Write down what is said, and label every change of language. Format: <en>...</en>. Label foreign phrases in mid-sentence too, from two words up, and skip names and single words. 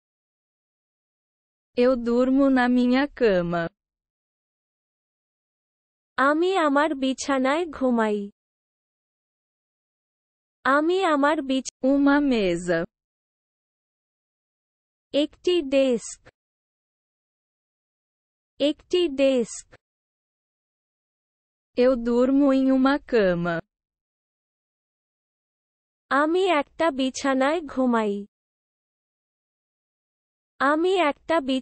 <pt>Eu durmo na minha cama.</pt> <bn>আমি আমার বিছানায় ঘুমাই। আমি আমার</bn> <pt>Uma mesa.</pt> <bn>একটি ডেস্ক। একটি ডেস্ক।</bn> <pt>Eu durmo em uma cama.</pt> <bn>আমি একটা বিছানায় ঘুমাই। আমি একটা</bn>